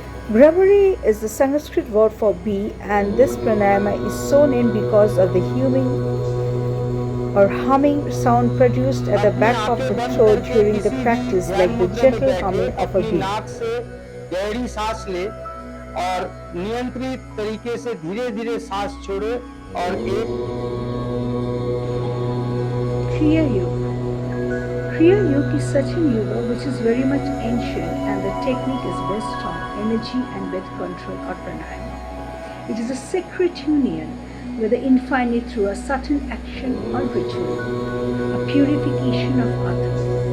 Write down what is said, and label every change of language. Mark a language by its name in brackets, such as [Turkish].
[English] Bhramari is the Sanskrit word for bee, and this pranayama is so named because of the humming sound produced at the back of the throat during the practice, like the gentle humming of a bee. [Hindi] गहरी सांस ले और नियंत्रित तरीके से धीरे धीरे सांस छोड़े और एक Clear you. [English] Kriya Yoga is such a yoga which is very much ancient and the technique is based on energy and breath control or pranayama. It is a sacred union with the infinite through a certain action or ritual, a purification of Atma.